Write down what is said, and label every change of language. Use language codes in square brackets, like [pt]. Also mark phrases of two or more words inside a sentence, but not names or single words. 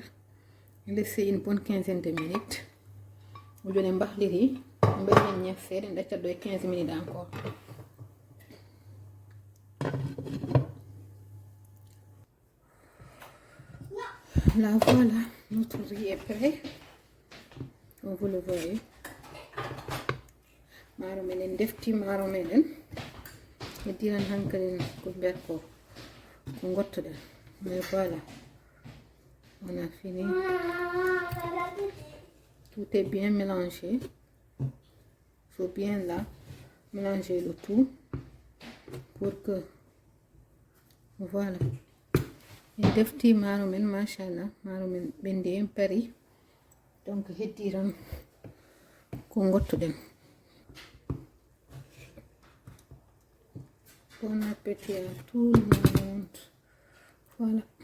[fr] Laisser une bonne quinzaine de minutes. Vous donnez un peu de riz, un peu de 15 minutes encore. Là, voilà, notre riz est prêt. Comme vous le voyez. [ff] Maro menen defti maro menen. Et diran hankalin ko berko ko ngottoɗen. [fr] Mais voilà. On a fini. Tout est bien mélangé. Il faut bien là mélanger le tout pour que voilà. [ff] En defti maro men machallah, maro men ɓendi en pari. Donc heddiran ko ngottoɗen. [fr] Bon appétit à tout le monde. Voilà.